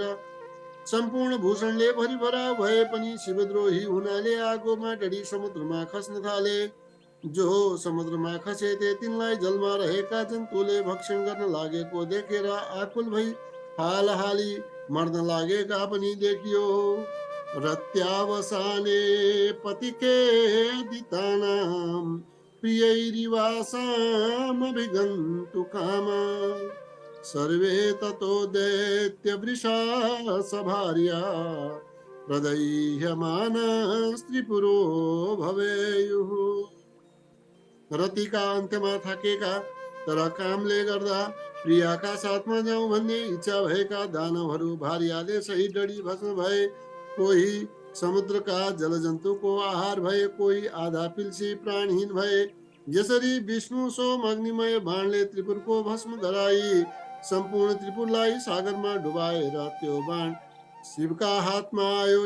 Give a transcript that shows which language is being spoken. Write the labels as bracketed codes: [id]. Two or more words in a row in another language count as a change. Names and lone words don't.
[ne] सम्पूर्ण भूषणले भरिभरा भए पनि शिवद्रोही हुनाले आगोमा डढी समुद्रमा खस्न थाले। जो समुद्रमा खसेथे तिनलाई जलमा रहेका जन्तुले भक्षण गर्न लागेको देखेर आकुल भई हालहाली मर्न लागेका पनि देखियो। [sa] रत्यावसाने पतिखेदितानां प्रियैरिवासामभिगन्तु कामा सर्वे ततो दैत्यवृषा सभार्या प्रदह्यमानस्त्रिपुरो भवेयुः। [ne] रतिका अन्त्यमा थाकेका तर कामले गर्दा प्रियाका साथमा जाउँ भन्ने इच्छा भएका दानवहरू भार्याले सही डढी भस्म भए। कोही समुद्रका जलजन्तुको आहार भए, कोही आधा पिल्सी प्राणहीन भए। यसरी विष्णु सोम अग्निमय बाणले त्रिपुरको भस्म गराई सम्पूर्ण त्रिपुरलाई सागरमा डुबाएर त्यो बाण शिवका हातमा आयो।